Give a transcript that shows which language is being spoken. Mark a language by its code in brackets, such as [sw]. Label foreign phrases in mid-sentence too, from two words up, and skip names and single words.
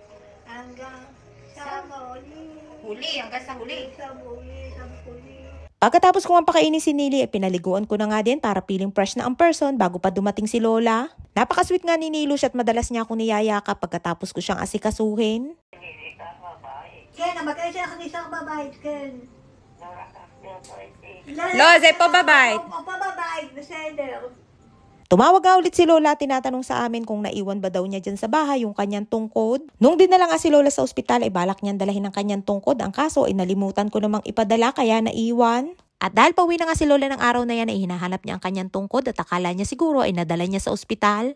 [tl] sa muli. huli, hanggang sa huli. Sa muli. Pagkatapos kong pakainin si Nili ay pinaliguan ko na nga din para [en] feeling fresh [tl] na ang person bago pa dumating si Lola. Napakasweet nga ni Nilush at madalas niya akong niyayakap pagkatapos ko siyang asikasuhin. [he] כן, המקרה שלך נשאר בבית, כן. לא, זה פה בבית. פה בבית, בסדר. [tl] Tumawag nga ulit si Lola, tinatanong sa amin kung naiwan ba daw niya dyan sa bahay yung kanyang tungkod. Nung dinala nga si Lola sa ospital ay balak niyang dalahin ang kanyang tungkod. Ang kaso ay nalimutan ko namang ipadala kaya naiwan. At dahil pauwi na nga si Lola ng araw na yan ay hinahanap niya ang kanyang tungkod at akala niya siguro ay nadala niya sa ospital.